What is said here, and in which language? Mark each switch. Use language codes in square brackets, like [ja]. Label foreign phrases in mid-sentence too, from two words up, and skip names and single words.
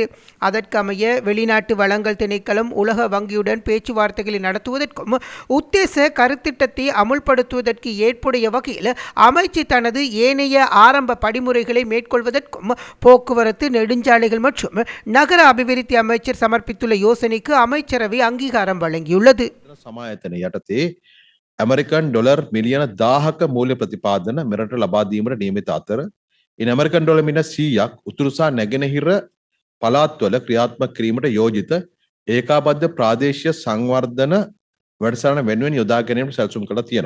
[ta] அதற்கமைய வெளிநாட்டு வளங்கள் திணைக்களம் உலக வங்கியுடன் பேச்சுவார்த்தைகளை நடத்துவதற்கும் உத்தேச கருத்திட்டத்தை அமுல்படுத்துவதற்கு ஏற்புடைய வகையில் அமைச்சு தனது ஏனைய ஆரம்ப படிமுறைகளை மேற்கொள்வதற்கும் போக்குவரத்து, நெடுஞ்சாலைகள் மற்றும் நகர அபிவிருத்தி அமைச்சர் சமர்ப்பித்துள்ள யோசனைக்கு அமைச்சரவை அங்கீகாரம் வழங்கியுள்ளது. [si] සමායතන යටතේ ඇමරිකන් ඩොලර් මිලියන 1000ක මූල්‍ය ප්‍රතිපාදන මෙරට ලබා දීමට නියමිත අතර ඉන් ඇමරිකන් ඩොලර් මිලියන 100ක් උතුරු සහ නැගෙනහිර පළාත්වල ක්‍රියාත්මක කිරීමට යෝජිත ඒකාබද්ධ ප්‍රාදේශීය සංවර්ධන වැඩසටහන වෙනුවෙන් යොදා ගැනීමට සැලසුම් කරලා තියෙනවා.